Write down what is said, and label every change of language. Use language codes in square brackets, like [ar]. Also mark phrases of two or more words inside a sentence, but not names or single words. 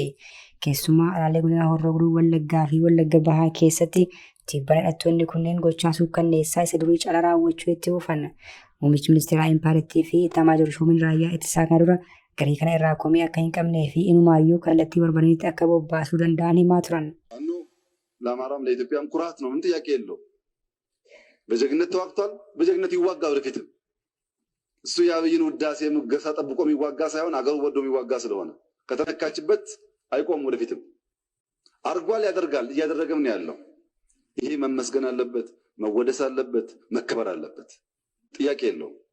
[om] Keessumaa alaalee godina Horroo Guduruu Wallaggaa fi Wallagga Bahaa keessatti tibbana hidhattoonni kunneen gochaa suukkanneessaa isa durii caalaa raawwachuu itti fufan. Muummichi ministeeraa impaayirtii fi Itamaajoor Shumiin raayyaa ittisaa kana dura garii kana irraa komii akka hin qabnee fi inumaayyuu kallattii barbaadan akka bobbaasuu danda'an himaa turan. [am] ለአማራም ለኢትዮጵያም ኩራት ነው። ምን ጥያቄ የለው። በጀግነት ተዋግቷል፣ በጀግነት ይዋጋ ወደፊትም። እሱ የአብይን ውዳሴ ሙገሳ ጠብቆ የሚዋጋ ሳይሆን አገሩ ወዶ የሚዋጋ ስለሆነ ከተነካችበት አይቆም ወደፊትም። አርጓል፣ ያደርጋል፣ እያደረገም ነው ያለው። ይሄ መመስገን አለበት፣ መወደስ አለበት፣ መከበር አለበት። ጥያቄ የለው።